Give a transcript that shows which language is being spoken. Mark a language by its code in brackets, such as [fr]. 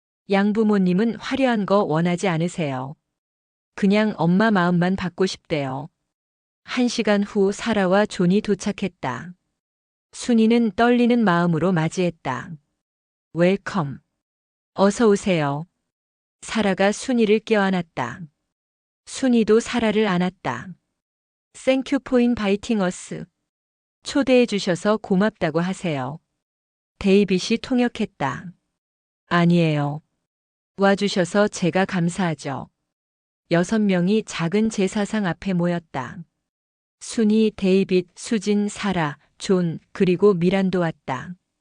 [ko] 양부모님은 화려한 거 원하지 않으세요. 그냥 엄마 마음만 받고 싶대요. 1시간 후 사라와 존이 도착했다. 순이는 떨리는 마음으로 맞이했다. 웰컴. 어서 오세요. 사라가 순이를 껴안았다. 순이도 사라를 안았다. [en] Thank you for inviting us. [ko] 초대해 주셔서 고맙다고 하세요. 데이빗이 통역했다. 아니에요. 와주셔서 제가 감사하죠. 6명이 작은 제사상 앞에 모였다. 순이, 데이빗, 수진, 사라, 존, 그리고 미란도 왔다.